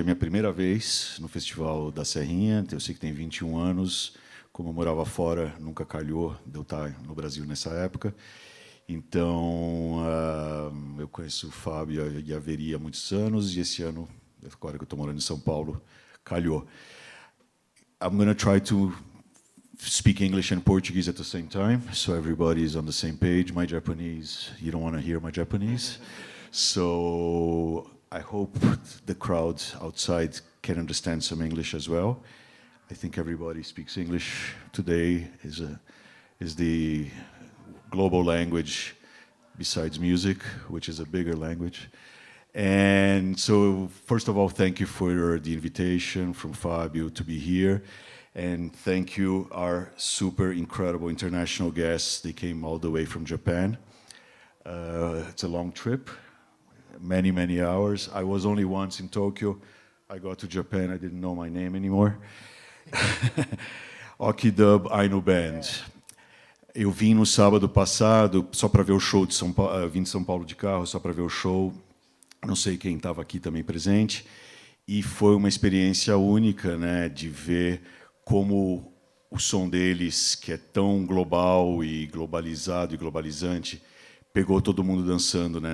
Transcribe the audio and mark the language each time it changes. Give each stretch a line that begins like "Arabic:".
Portuguese: É a minha primeira vez no Festival da Serrinha, eu sei que tem 21 anos. Como eu morava fora, nunca calhou de eu estar no Brasil nessa época. Então, eu conheço o Fábio e a Veri há muitos anos, e esse ano, agora que eu estou morando em São Paulo, calhou.
English: I'm going to try to speak English and Portuguese at the same time, so everybody is on the same page. My Japanese, you don't want to hear my Japanese. So I hope the crowd outside can understand some English as well. I think everybody speaks English today. Is the global language besides music, which is a bigger language. And so, first of all, thank you for the invitation from Fabio to be here. And thank you, our super incredible international guests. They came all the way from Japan. It's a long trip, many, many hours. I was only once in Tokyo. I got to Japan, I didn't know my name anymore. Dub Ainu Band.
Portuguese: Eu vim no sábado passado só para ver o show de São Paulo. Vim de São Paulo de carro só para ver o show. Não sei quem estava aqui também presente. E foi uma experiência única, né, de ver como o som deles, que é tão global e globalizado e globalizante, pegou todo mundo dançando, né?